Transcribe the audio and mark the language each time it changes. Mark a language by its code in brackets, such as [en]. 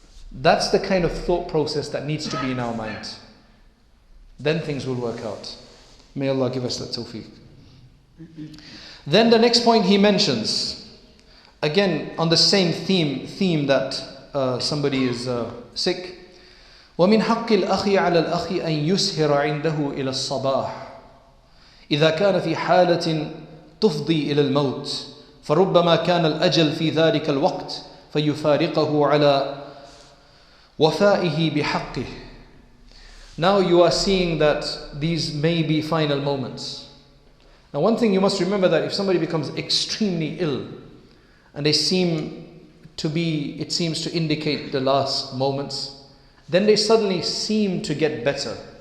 [en] That's the kind of thought process that needs to be in our minds. Then things will work out. May Allah give us that tawfiq. Then the next point he mentions, again on the same theme that somebody is sick. [ar] وَمِنْ حَقِّ الْأَخِي عَلَى الْأَخِي أَنْ يُسْهِرَ عِنْدَهُ إِلَى الصَّبَاحِ إِذَا كَانَ فِي حَالَةٍ تفضي إلى الموت فربما كان الأجل في ذلك الوقت فيفارقه على وفائه بحقه. [en] Now you are seeing that these may be final moments. Now one thing you must remember, that if somebody becomes extremely ill and it seems to indicate the last moments, then they suddenly seem to get better.